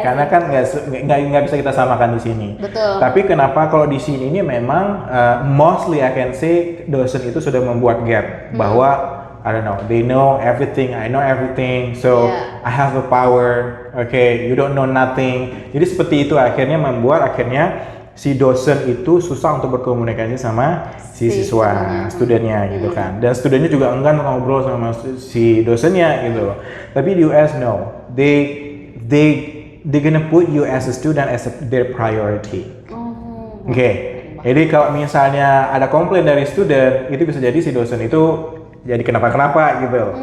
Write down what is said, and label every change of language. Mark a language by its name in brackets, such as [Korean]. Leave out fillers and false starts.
[Indonesian] karena kan nggak bisa kita samakan di sini. Betul. Tapi kenapa kalau di sini ini memang [English] mostly I can say [Indonesian] dosen itu sudah membuat gap bahwa [English] I don't know, they know everything, I know everything, so Yeah. I have the power. Okay, you don't know nothing. [Indonesian] Jadi seperti itu akhirnya membuat si dosen itu susah untuk berkomunikasi sama si siswa, studennya gitu kan. Dan studennya juga enggan ngobrol sama si dosennya gitu. Tapi di [English] US no, they gonna put you as a student as their priority. [Indonesian] Oke. Jadi kalau misalnya ada komplain dari student, itu bisa jadi si dosen itu jadi kenapa-kenapa gitu.